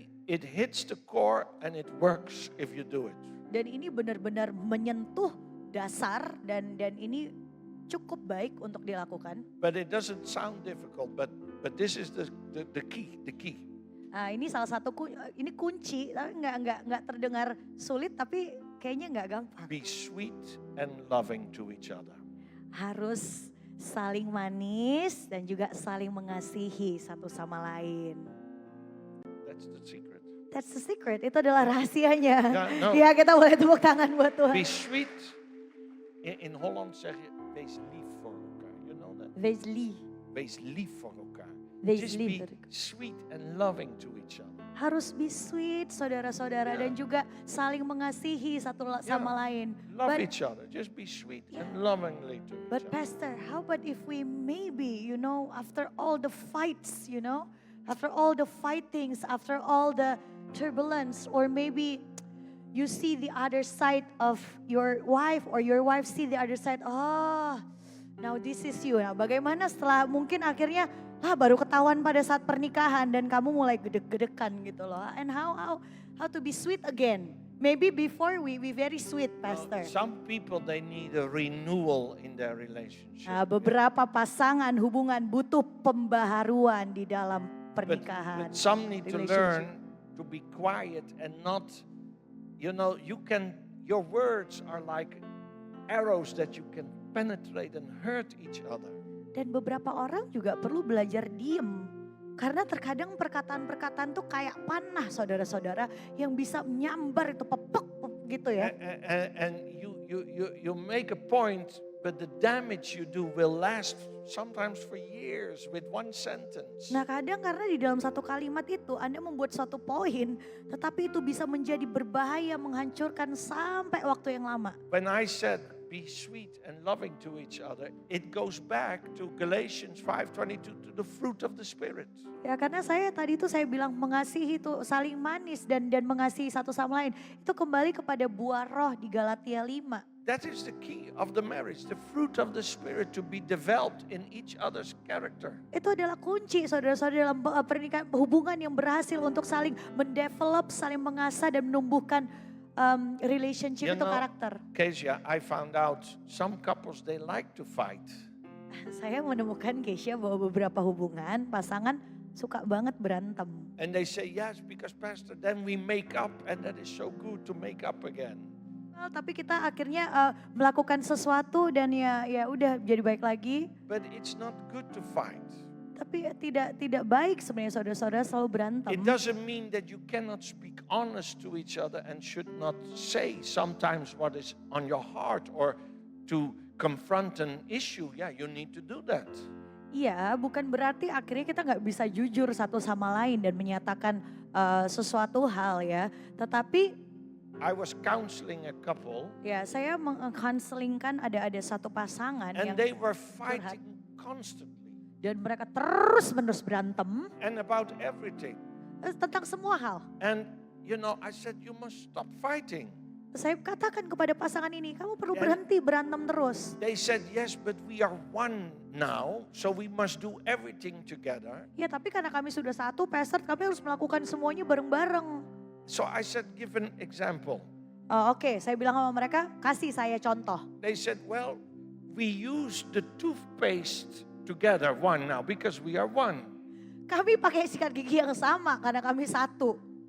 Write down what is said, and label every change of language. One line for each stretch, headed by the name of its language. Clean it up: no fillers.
English: It hits the core and it works if you do it.
Indonesian: Dan ini benar-benar menyentuh dasar dan ini cukup baik untuk dilakukan.
English: But it doesn't sound difficult, but this is the key, the key.
Indonesian: Nah, ini salah satu ini kunci, tapi nggak terdengar sulit, tapi kayaknya nggak gampang.
English: Be sweet and loving to each other.
Indonesian: Harus saling manis dan juga saling mengasihi satu sama lain.
English: That's the secret. That's the secret.
Indonesian: Itu adalah rahasianya. Ja, no. Ya, kita boleh tepuk tangan buat Tuhan.
English: Be sweet.
Dutch: In Holland zeg je, wees lief voor elkaar.
English: You know that?
Dutch: Wees lief. Wees lief voor elkaar. Wees
English: Just
Dutch: lief voor elkaar.
English: sweet and loving to each other.
Indonesian: Harus
English: be sweet,
Indonesian: saudara-saudara, Ya. dan juga saling mengasihi satu sama lain.
English: Love But- each other. Just be sweet and lovingly to each But other. Pastor, how about if we maybe, after all the fights, after all the fightings, after all the turbulence, or maybe you see the other side of your wife, or your wife see the other side, now this is you.
Indonesian: Nah, bagaimana setelah mungkin akhirnya baru ketahuan pada saat pernikahan dan kamu mulai gedek-gedekan gitu loh.
English: And how to be sweet again? Maybe before we very sweet, Pastor. Some people, they need a renewal in their relationship.
Indonesian: Nah, beberapa pasangan hubungan butuh pembaharuan di dalam pernikahan.
English: But some need to relationship. learn to be quiet and not, your words are like arrows that you can penetrate and hurt each other.
Indonesian: Dan beberapa orang juga perlu belajar diem. Karena terkadang perkataan-perkataan tuh kayak panah, saudara-saudara, yang bisa menyambar itu pepek gitu ya.
English: And you make a point, but the damage you do will last sometimes for years with one sentence.
Indonesian: Nah, kadang karena di dalam satu kalimat itu Anda membuat suatu poin, tetapi itu bisa menjadi berbahaya, menghancurkan sampai waktu yang lama.
English: When I said be sweet and loving to each other, it goes back to Galatians 5:22, to the fruit of the Spirit.
Indonesian: Ya, karena saya bilang mengasihi itu saling manis dan mengasihi satu sama lain. Itu kembali kepada buah roh di Galatia 5.
English: That is the key of the marriage, the fruit of the Spirit to be developed in each other's character.
Indonesian: Itu adalah kunci, saudara-saudara, dalam pernikahan, hubungan yang berhasil untuk saling mendevelop, saling mengasah dan menumbuhkan relationship itu karakter.
English: Kezia, I found out some couples, they like to fight.
Indonesian: Saya menemukan Keisha bahwa beberapa hubungan pasangan suka banget berantem.
English: And they say, yes, because Pastor, then we make up and that is so good to make up again.
Indonesian: Well, tapi kita akhirnya melakukan sesuatu dan ya udah jadi baik lagi.
English: But it's not good to fight.
Indonesian: Tapi tidak baik sebenarnya saudara-saudara selalu berantem.
English: It doesn't mean that you cannot speak honest to each other and should not say sometimes what is on your heart or to confront an issue. Yeah, you need to do that.
Indonesian: Iya, bukan berarti akhirnya kita nggak bisa jujur satu sama lain dan menyatakan sesuatu hal ya. Tetapi
English: I was counseling a couple
Indonesian: ya, saya mengkonselingkan ada satu pasangan
English: and
Indonesian: yang
English: they were fighting constantly
Indonesian: dan mereka terus-menerus berantem
English: and about everything.
Indonesian: tentang semua hal.
English: And I said, you must stop fighting.
Indonesian: Saya katakan kepada pasangan ini, kamu perlu berhenti berantem terus.
English: They said, yes, but we are one now, so we must do everything together.
Indonesian: Ya, tapi karena kami sudah satu, Pastor, kami harus melakukan semuanya bareng-bareng.
English: So I said, give an example.
Indonesian: Oke, saya bilang sama mereka, kasih saya contoh.
English: They said, well, we use the toothpaste together, one now, because we are one.
Indonesian: Kami pakai sikat gigi yang sama karena kami satu.